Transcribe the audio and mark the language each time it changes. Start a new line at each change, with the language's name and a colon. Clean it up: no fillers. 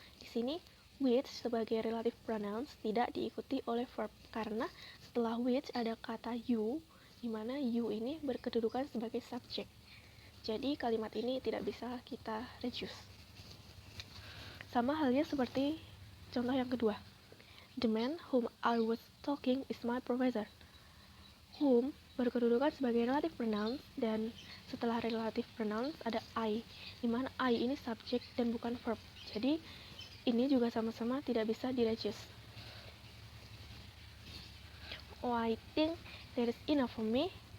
Indonesian: Di sini, which sebagai relative pronouns tidak diikuti oleh verb karena setelah which ada kata you, di mana you ini berkedudukan sebagai subject. Jadi kalimat ini tidak bisa kita reduce. Sama halnya seperti contoh yang kedua.
English: The man whom I was talking is my professor.
Indonesian: Whom berkedudukan sebagai relative pronoun dan setelah relative pronouns ada I, di mana I ini subject dan bukan verb. Jadi ini juga sama-sama tidak bisa di-reduce.
English: Oh, I think that is enough for me.